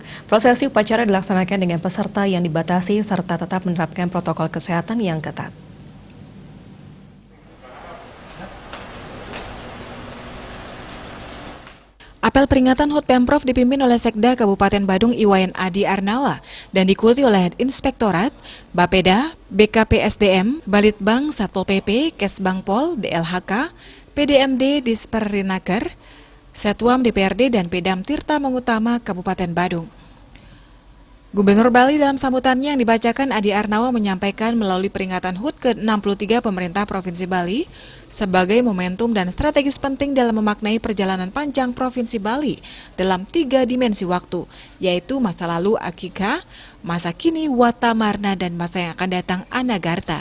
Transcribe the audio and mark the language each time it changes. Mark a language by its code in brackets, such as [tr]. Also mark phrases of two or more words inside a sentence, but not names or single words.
[id] Prosesi upacara dilaksanakan dengan peserta yang dibatasi serta tetap menerapkan protokol kesehatan yang ketat. Apel peringatan HUT Pemprov dipimpin oleh Sekda Kabupaten Badung Iwayan Adi Arnawa dan diikuti oleh Inspektorat, Bapeda, BKPSDM, Balitbang, Satpol PP, Kesbangpol, DLHK, PDMD Disperinaker, Setuam DPRD dan Pedam Tirta Mengutama Kabupaten Badung. Gubernur Bali dalam sambutannya yang dibacakan Adi Arnawa menyampaikan melalui peringatan HUT ke-63 Pemerintah Provinsi Bali sebagai momentum dan strategis penting dalam memaknai perjalanan panjang Provinsi Bali dalam 3 dimensi waktu, yaitu masa lalu Akika, masa kini Watamarna, dan masa yang akan datang Anagarta.